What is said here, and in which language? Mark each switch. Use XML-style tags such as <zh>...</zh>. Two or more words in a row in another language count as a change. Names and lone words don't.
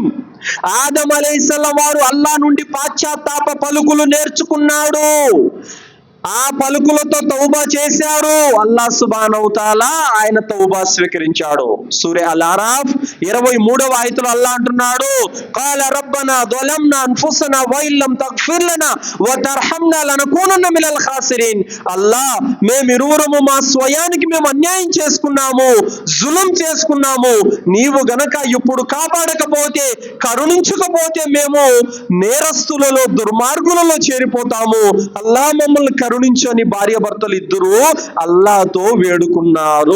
<te>ఆదం అలైహిస్సలాం వారు అల్లాహ్ నుండి పాశ్చాత్తాప పలుకులు నేర్చుకున్నాడు, ఆ పలుకులతో తౌబా చేశారు. అల్లాహ్ సుబ్హానహు తఆలా ఆయన తౌబా స్వీకరించాడు. సూరా అల్ అరాఫ్ 23వ ఆయతులో అల్లాహ్ అంటున్నాడు,</te> <ar>قالا ربنا ظلمنا انفسنا وان لم تغفر لنا وترحمنا لنكونن من الخاسرين.</ar> <te>అల్లాహ్, మేమిరువురము మా స్వయానికి మేము అన్యాయం చేసుకున్నాము, జులుం చేసుకున్నాము, నీవు గనక ఇప్పుడు కాపాడకపోతే, కరుణించకపోతే మేము నేరస్తులలో, దుర్మార్గులలో చేరిపోతాము. అల్లాహ్ మమ్మల్ని కరుణించని భార్యాభర్తలు ఇద్దరు అల్లాహ్తో వేడుకున్నారు.</te>